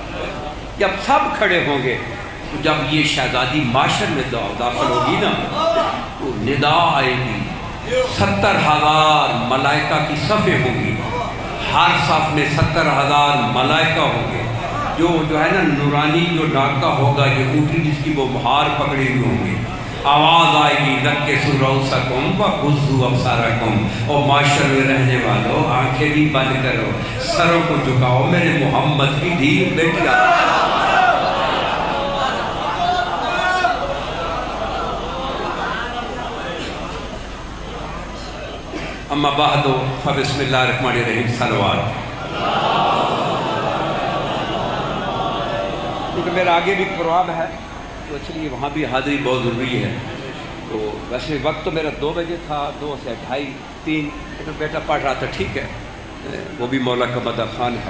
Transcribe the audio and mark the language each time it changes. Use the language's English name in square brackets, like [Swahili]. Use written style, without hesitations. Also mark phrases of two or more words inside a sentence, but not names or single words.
[Hindi] जब सब खड़े होंगे तो जब ये शहजादी माशर में दाखिल होगी ना, तो निदा आएगी, 70,000 मलाइका की सफ़े होंगी, हर सफ़ में 70,000 मलाइका होंगे। जो है ना नूरानी जो नाका होगा, जो ऊँटी जिसकी वो महार पकड़ी हुई होंगी, आवाज़ आएगी [Arabic] نكسوا رؤوسكم وغضوا أبصاركم, [Hindi] और माशर में रहने वालों आंखें भी बंद करो, सरों को झुकाओ, मेरे मोहम्मद की धी बेटिया। [Arabic] أما بعد فبسم الله الرحمن الرحيم صلوات. [Hindi] क्योंकि मेरा आगे भी प्रोग्राम है तो इसलिए वहाँ भी हाज़िरी बहुत ज़रूरी है। तो वैसे वक्त तो मेरा 2 बजे था, 2 से 2:30 3, तो बेटा पढ़ रहा था, ठीक है, वो भी मौला का मदा खान है।